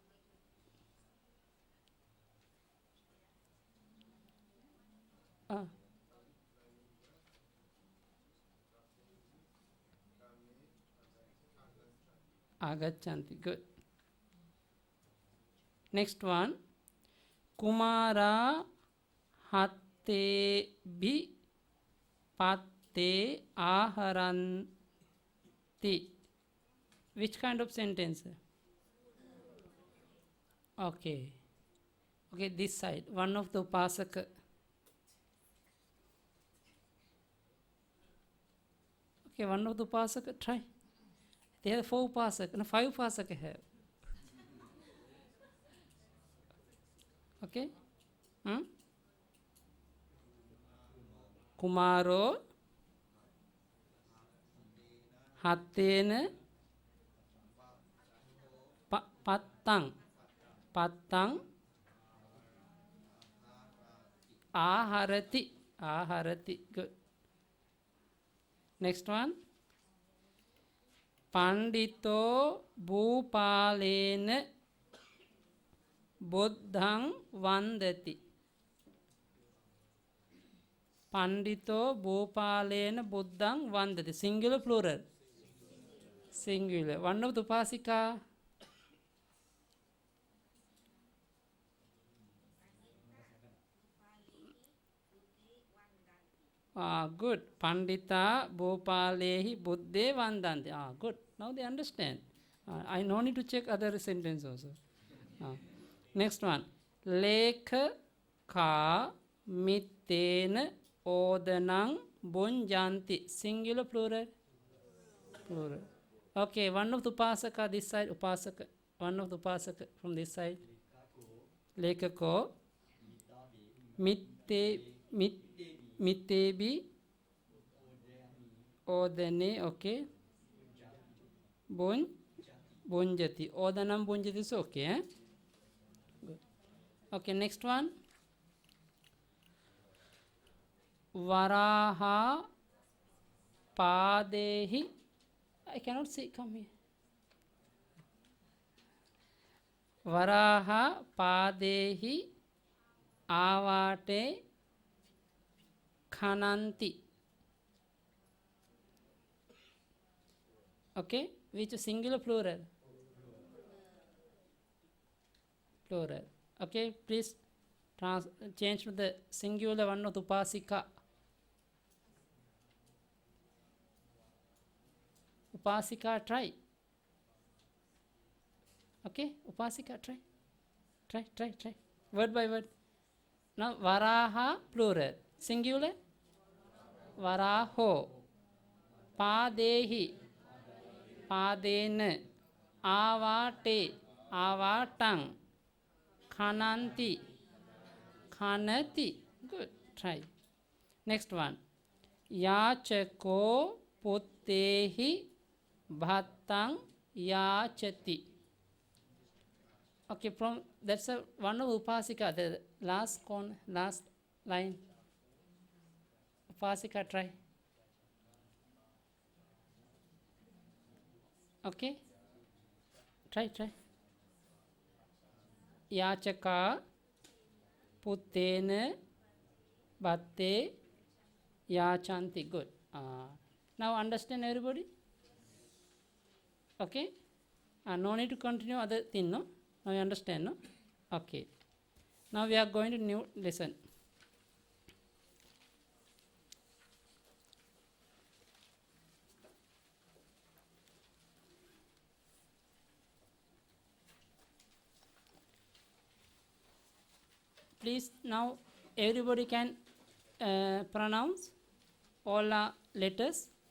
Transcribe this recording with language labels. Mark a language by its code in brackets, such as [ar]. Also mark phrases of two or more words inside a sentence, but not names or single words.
[pi] Agachanti. Good. [en] Next one. [pi] Kumara hatte bhi patte aharanti. [en] Which kind of sentence? Okay. Okay, this side. One of the upasaka. Okay, one of the upasaka. Try. They have 4 upasaka. No, 5 upasaka have. Okay. [pi] Kumaro hattena pattang aharati. [en] Good. Next one. [pi] Pandito bhupalena buddhang vandati. Pandito bhupalena buddhang vandati. [en] Singular, plural? Singular. One of the upasika. Good. [pi] Pandita bhupalehi buddhe vandanti. [en] Good. Now they understand. I no need to check other sentence also. Next one. [pi] Lekha ka mittena odanang bunjanti. [en] Singular, plural? Plural. Okay, one of the upasaka this side. Upasaka. One of the upasaka from this side. [pi] Lekako mittebi odane. Okay. Bunjati. Odanam bunjati [en] is okay. [pi] Eh? [en] Good. Okay, next one. [pi] Varaha padehi. [en] I cannot see. Come here. [pi] Varaha padehi avate khananti. [en] Okay, which is singular, plural? Plural. Okay, please change to the singular one of the upasika. Upasika, try. Okay, upasika, try. Word by word. Now, varaha, plural. Singular? [pi] Varaho. Padehi. Padena. Avate. Avatang. Khananti. Khanati. [en] Good. Try. Next one. [pi] Yachako puttehi bhattang yachati. [en] Okay, from that's a one of upasika. The last line. Upasika, try. Okay. Try. [pi] Yachaka puttena bhatte yachanti. [en] Good. Now understand everybody? Okay? No need to continue other thing, no? Now you understand, no? Okay. Now we are going to new lesson. Please now everybody can pronounce all letters.